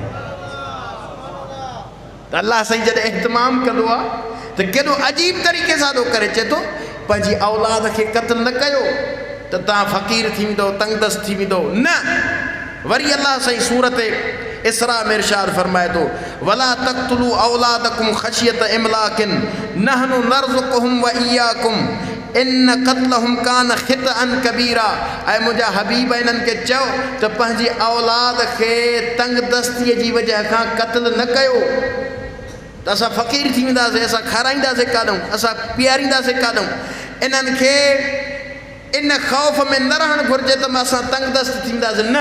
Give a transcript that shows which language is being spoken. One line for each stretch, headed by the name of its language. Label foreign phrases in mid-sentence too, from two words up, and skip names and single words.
Sindhi: त अल्लाह साईं जॾहिं इhtमाम कंदो आहे त केॾो अजीब तरीक़े सां थो करे। चए थो पंहिंजी औलाद खे क़त्ल न कयो त तव्हां फ़क़ीर थी वेंदो, तंगदस्त थी वेंदो, न। वरी अल्लाह साईं सूरत इसरा में इरशाद फरमाए थो,
Arabic: ولا تقتلوا أولادكم خشية إملاق نحن نرزقهم وإياكم إن قتلهم كان خطئا كبيرا.
Sindhi: ऐं मुंहिंजा हबीब इन्हनि खे चयो त पंहिंजी औलाद खे तंगदस्तीअ जी वजह खां क़त्ल न कयो, त असां फ़क़ीर थी वेंदासीं, असां खाराईंदासीं काॾूं, असां पीआरींदासीं काॾूं। इन्हनि खे इन ख़ौफ़ में न रहणु घुरिजे त असां तंगदस्त थींदासीं, न।